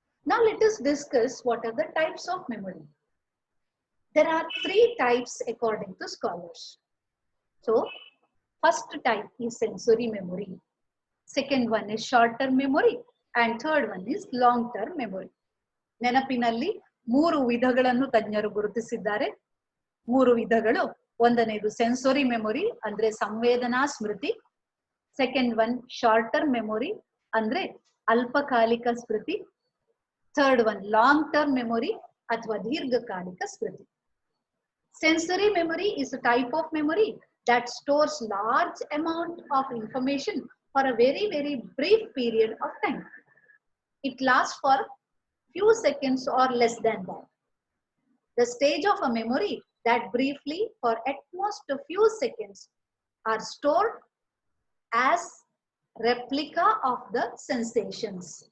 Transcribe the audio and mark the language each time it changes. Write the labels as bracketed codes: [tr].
[en] Now let us discuss what are the types of memory. There are three types according to scholars. So, first type is sensory memory. Second one is short-term memory. And third one is long-term memory. [kn] ನೆನಪಿನಲ್ಲಿ ಮೂರು ವಿಧಗಳನ್ನು ತಜ್ಞರು ಗುರುತಿಸಿದ್ದಾರೆ. ಮೂರು ವಿಧಗಳು. ಒಂದನೇದು ಸೆನ್ಸೋರಿ memory ಅಂದ್ರೆ ಸಂವೇದನಾ ಸ್ಮೃತಿ. [en] second one short term memory [kn] ಅಂದ್ರೆ ಅಲ್ಪಕಾಲಿಕ ಸ್ಮೃತಿ. [en] third one long term memory [kn] ಅಥವಾ ದೀರ್ಘಕಾಲಿಕ ಸ್ಮೃತಿ. [en] Sensory memory is a type of memory that stores large amount of information for a very, very brief period of time. It lasts for few seconds or less than that. The stage of a memory that briefly for at most a few seconds are stored as replica of the sensations.